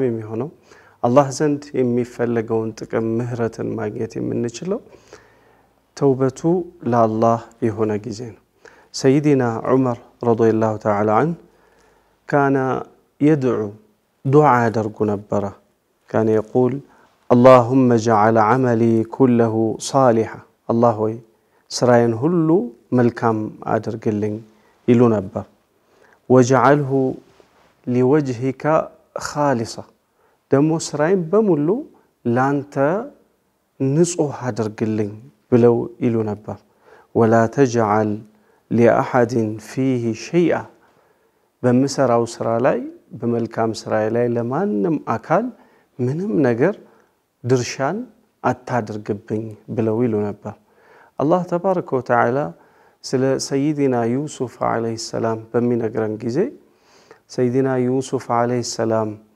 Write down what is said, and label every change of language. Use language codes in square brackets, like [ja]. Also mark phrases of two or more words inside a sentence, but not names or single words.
[am] የሚሆነው አላህ ዘንድ የሚፈልገውን ጥቅም ምህረትን ማግኘት የምንችለው ተውበቱ ለአላህ የሆነ ጊዜ ነው ሰይዲና ዑመር [ar] رضي الله تعالى عنه كان يدعو [am] ዱዓ ያደርጉ ነበር [ar] كان يقول اللهم اجعل عملي كله صالحا [am] الله ሆይ ስራዬን ሁሉ መልካም አድርግልኝ ይሉ ነበር [ar] وجعله لوجهك خالصا [am] ደሞ ስራዬን በሙሉ ላንተ ንጹህ አድርግልኝ ብለው ይሉ ነበር [ar] ولا تجعل لاحد فيه شيئا [am] በመሰራው ስራ ላይ በመልካም ስራ ላይ ለማንም አካል ምንም ነገር ድርሻን አታድርግብኝ ብለው ይሉ ነበር [ar] الله تبارك وتعالى [am] ስለ ሰይዲና ዩሱፍ [ar] عليه السلام [am] በሚነግረን ጊዜ ሰይዲና ዩሱፍ [ar] عليه السلام